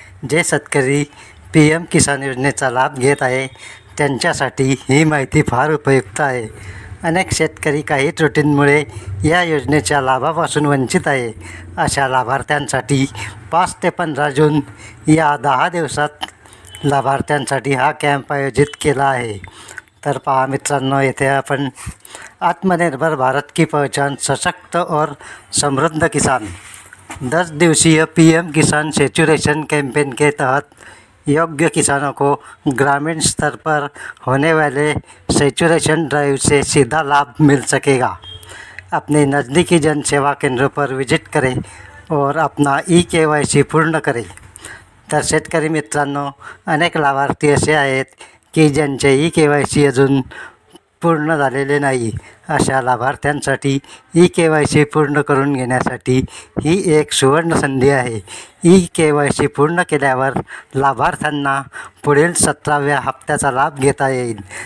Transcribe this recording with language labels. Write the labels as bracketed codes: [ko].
[mr] जे शेतकरी PM किसान योजनेचा लाभ घेत आहे त्यांच्यासाठी ही माहिती फार उपयुक्त आहे। अनेक शेतकरी काही त्रुटींमुळे या योजनेच्या लाभापासून वंचित आहे। अशा लाभार्थ्यांसाठी 5 ते 15 जून या 10 दिवसात लाभार्थ्यांसाठी हा कॅम्प आयोजित केला आहे। तर पहा मित्रांनो, येथे आपण [hi] आत्मनिर्भर भारत की पहचान सशक्त और समृद्ध किसान 10 दिवसीय PM किसान सैचुरेशन कैंपेन के तहत योग्य किसानों को ग्रामीण स्तर पर होने वाले सैचुरेशन ड्राइव से सीधा लाभ मिल सकेगा। अपने नज़दीकी जन सेवा केंद्रों पर विजिट करें और अपना eKYC पूर्ण करें। [mr] तर शेतकरी मित्रांनो, अनेक लाभार्थी असे आहेत की ज्यांचे eKYC अजून पूर्ण झालेले नाही। अशा लाभार्थ्यांसाठी eKYC पूर्ण करून घेण्यासाठी ही एक सुवर्ण संधी आहे। eKYC पूर्ण केल्यावर लाभार्थ्यांना पुढील 17व्या हप्त्याचा लाभ घेता येईल।